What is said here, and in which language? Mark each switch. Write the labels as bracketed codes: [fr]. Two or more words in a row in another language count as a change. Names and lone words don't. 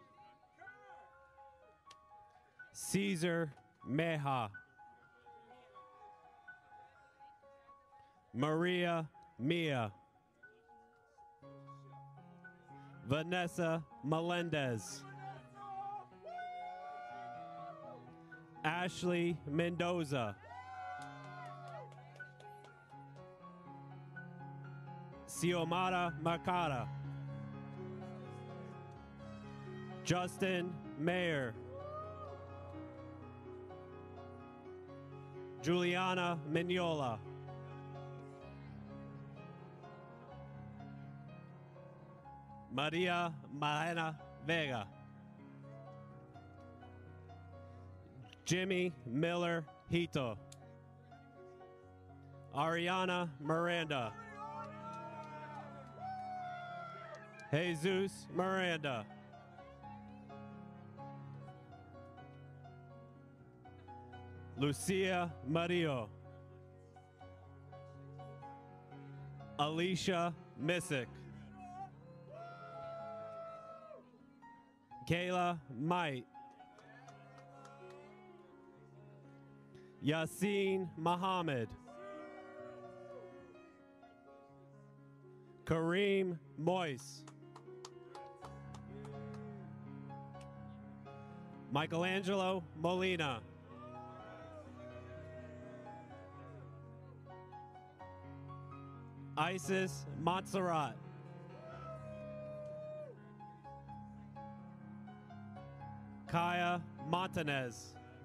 [en] Caesar Meha. Maria Mia. Vanessa Melendez. Ashley Mendoza. Xiomara Makata. Justin Mayer. Juliana Mignola. Maria Malena Vega. Jimmy Miller Hito. Ariana Miranda. Jesus Miranda. Lucia Mario. Alicia Missick. Kayla Might. Yassine Muhammad. Kareem Moise. Michelangelo Molina. Isis Montserrat. Kaya Montanez.